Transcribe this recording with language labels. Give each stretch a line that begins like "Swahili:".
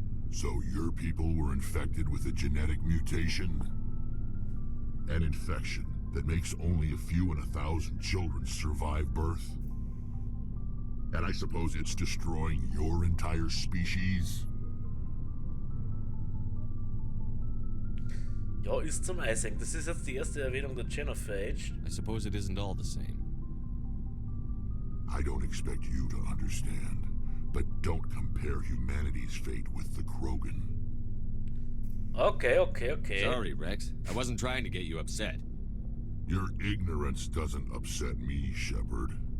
English: So your people were infected with a genetic mutation? An infection that makes only a few in 1,000 children survive birth? And I suppose it's destroying your entire species?
German: Ja, ist zum Eishängen. Das ist jetzt die erste Erwähnung der Genophage.
English: I suppose it isn't all the same. I don't expect you to understand, but don't compare humanity's fate with the Krogan. Okay. Sorry, Rex. I wasn't trying to get you upset. Your ignorance doesn't upset me, Shepard.